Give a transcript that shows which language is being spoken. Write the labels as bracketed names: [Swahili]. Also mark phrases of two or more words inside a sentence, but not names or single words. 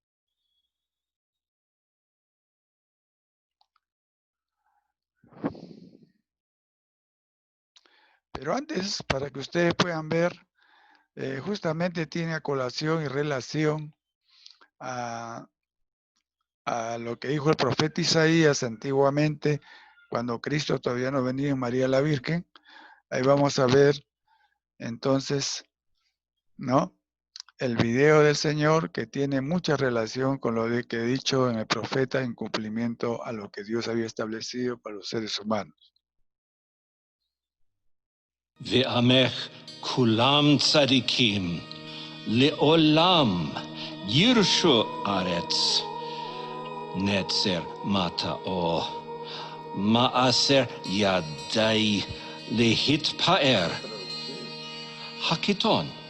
[Spanish] Pero antes, para que ustedes puedan ver, justamente tiene a colación y relación a lo que dijo el profeta Isaías antiguamente, cuando Cristo todavía no venía en María la Virgen. Ahí vamos a ver entonces, ¿no?, el video del Señor, que tiene mucha relación con lo que he dicho en el profeta en cumplimiento a lo que Dios había establecido para los seres humanos. [Hebrew] ועמך כלם צדיקים לעולם יירשו ארץ נצר מטעו מעשה ידי להתפאר הקיטון